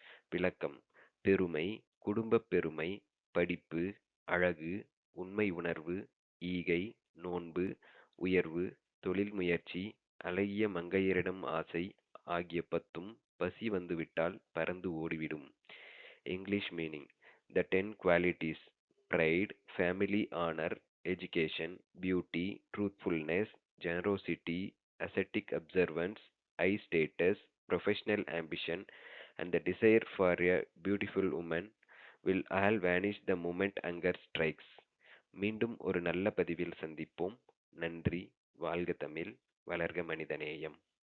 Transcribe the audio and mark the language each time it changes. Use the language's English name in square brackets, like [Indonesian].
[Tamil] விளக்கம்: பெருமை, குடும்பப் பெருமை, படிப்பு, அழகு, உண்மை உணர்வு, ஈகை, நோன்பு, உயர்வு, தொழில் முயற்சி, அழகிய மங்கையரிடம் ஆசை ஆகிய பத்தும் பசி வந்துவிட்டால் பறந்து ஓடிவிடும். [English] English meaning: The 10 qualities pride, family honor, education, beauty, truthfulness, generosity, ascetic observance, high status, professional ambition, and the desire for a beautiful woman will all vanish the moment hunger strikes. [Tamil] மீண்டும் ஒரு நல்ல பதிவில் சந்திப்போம். நன்றி. வாழ்க தமிழ். வளர்க மனிதநேயம்.